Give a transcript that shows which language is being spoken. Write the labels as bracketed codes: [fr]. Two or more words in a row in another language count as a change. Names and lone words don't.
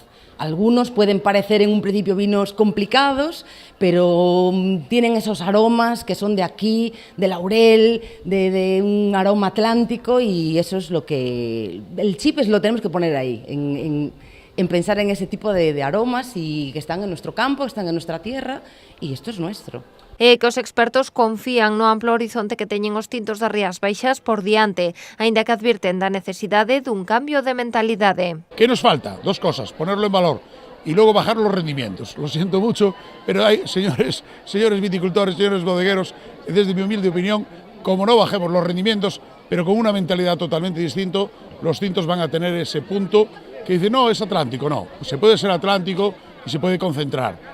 [es] Algunos pueden parecer en un principio vinos complicados, pero tienen esos aromas que son de aquí, de laurel, de un aroma atlántico y eso es lo que... El chip es lo tenemos que poner ahí, en pensar en ese tipo de aromas y que están en nuestro campo, están en nuestra tierra y esto es nuestro. [gl] E que os expertos confían no amplo horizonte que teñen os tintos das Rías Baixas por diante, aínda que advirten da necesidade dun cambio de mentalidade. [es] ¿Qué nos falta? Dos cosas, ponerlo en valor y luego bajar los rendimientos. Lo siento mucho, pero hay, señores viticultores, señores bodegueros, desde mi humilde opinión, como no bajemos los rendimientos, pero con una mentalidad totalmente distinta, los tintos van a tener ese punto que dice, no, es atlántico, no, se puede ser atlántico y se puede concentrar.